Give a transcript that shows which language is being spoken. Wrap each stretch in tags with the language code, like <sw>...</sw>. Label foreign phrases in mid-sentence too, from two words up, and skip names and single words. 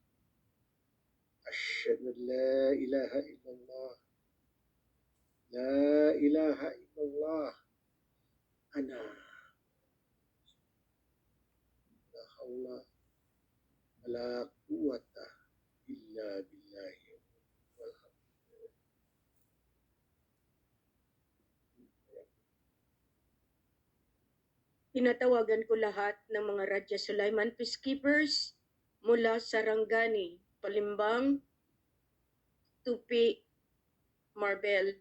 <ar>أشهد أن لا إله إلا الله. لا إله إلا الله. Ana. لا حول ولا قوة إلا بالله.</ar> <tl>Tinatawagan ko lahat ng mga Radya Sulaiman Peacekeepers mula Sarangani, Palimbang, Tupi, Marbel.</tl>